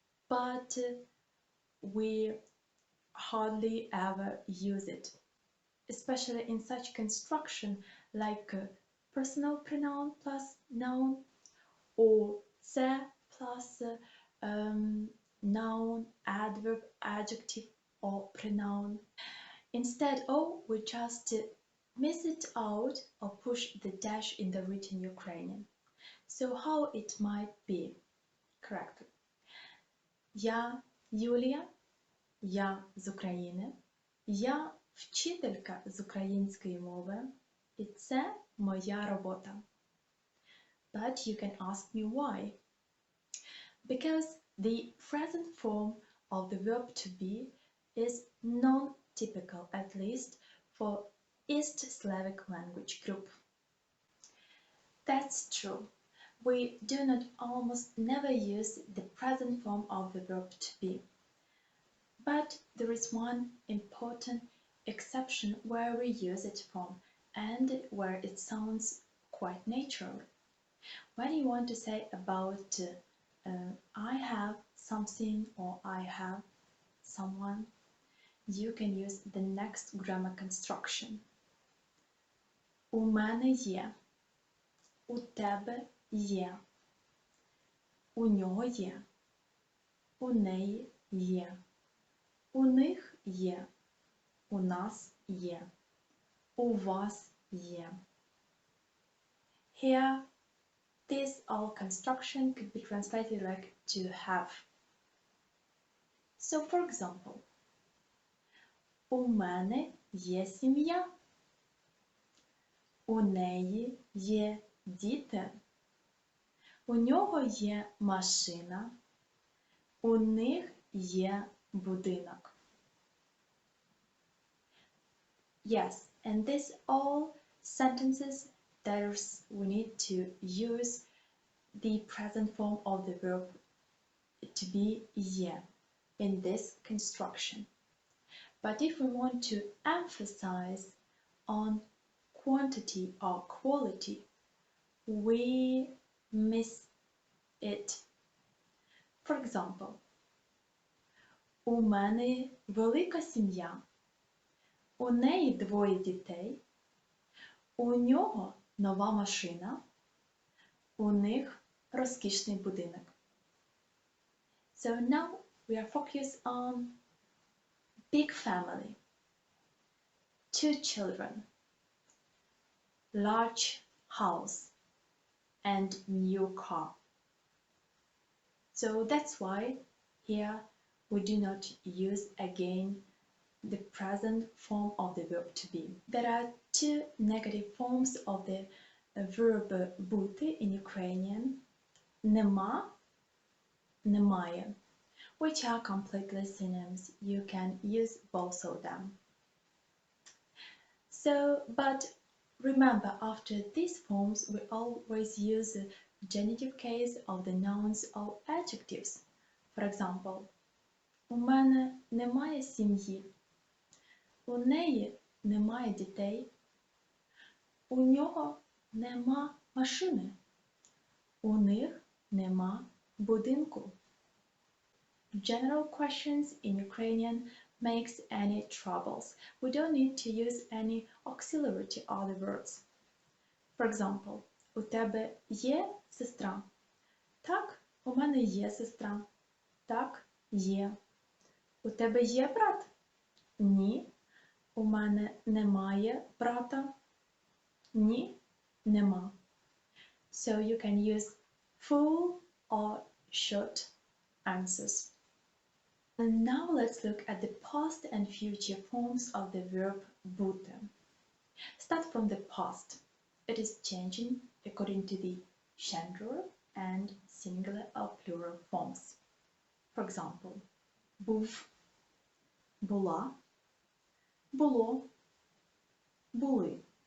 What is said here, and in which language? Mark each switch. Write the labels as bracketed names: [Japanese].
[English] But we hardly ever use it, especially in such construction like personal pronoun plus noun or se plus noun, adverb, adjective or pronoun. Instead, we just miss it out or push the dash in the written Ukrainian. So how it might be correctly? [Ukrainian] Я Юлія, я з України, я вчителька з української мови, і це моя робота. [English] But you can ask me why. Because the present form of the verb to be is non-typical, at least for East Slavic language group. That's true. We do not almost never use the present form of the verb to be. But there is one important exception where we use it from and where it sounds quite natural. When you want to say about I have something or I have someone, you can use the next grammar construction. [Ukrainian] У мене є, у тебе є, у нього є, у неї є, у них є, у нас є, у вас є. [English] Here, this all construction could be translated like to have. So, for example, [Ukrainian] у мене є сім'я, у неї є діти, у нього є машина, у них є будинок. [English] Yes, and this all sentences we need to use the present form of the verb to be є in this construction. But if we want to emphasize on quantity or quality, we miss it. For example, [Ukrainian] у мене велика сім'я, у неї двоє дітей, у нього нова машина, у них розкішний будинок. [English] So now we are focused on big family, 2 children, large house, and new car. So that's why here we do not use again the present form of the verb to be. There are two negative forms of the verb бути in Ukrainian, [Ukrainian] нема, немає, [English] which are completely synonyms. You can use both of them. But remember, after these forms, we always use the genitive case of the nouns or adjectives. For example, [Ukrainian] у мене немає сім'ї, у неї немає дітей, у нього нема машини, у них нема будинку. [English] General questions in Ukrainian makes any troubles. We don't need to use any auxiliary to other words. For example, [Ukrainian] у тебе є сестра? Так, у мене є сестра. Так, є. У тебе є брат? Ні. У мене немає брата. Ні, нема. [English] So you can use full or short answers. And now let's look at the past and future forms of the verb бути. Start from the past. It is changing according to the gender and singular or plural forms. For example, [Ukrainian] був, була, було, були.